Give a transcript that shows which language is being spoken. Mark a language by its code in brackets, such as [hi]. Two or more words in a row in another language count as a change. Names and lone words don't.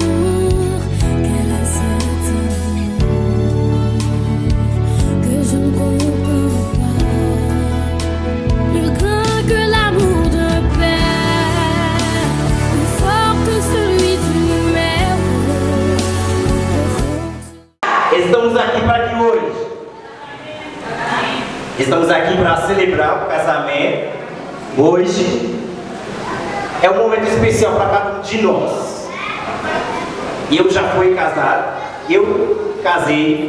[fr] Quel est cet amour que je ne comprends pas? Plus grand que l'amour d'un père, plus fort que celui d'une mère. [pt] Estamos aqui para que hoje? Estamos aqui para celebrar o casamento. Hoje é um momento especial para cada um de nós. Eu já fui casado, eu casei.